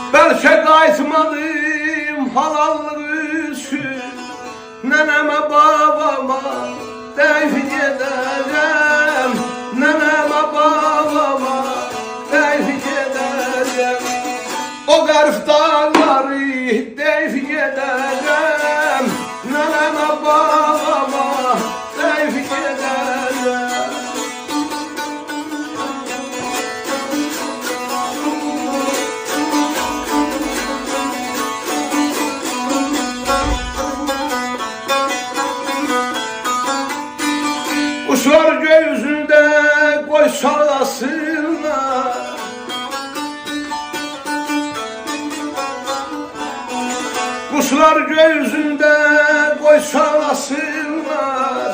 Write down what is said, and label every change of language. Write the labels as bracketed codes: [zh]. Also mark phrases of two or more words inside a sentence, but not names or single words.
[az] Bəlkə qayıtmadım halallığı üçün, nənəmə babama deyib gedərəm, nənəmə babama deyib gedərəm. O qərif dağları deyib gedərəm, nənəmə babama deyib gedərəm. [tr] Kuşlar göğsünde koy sarılasınlar, kuşlar göğsünde koy sarılasınlar.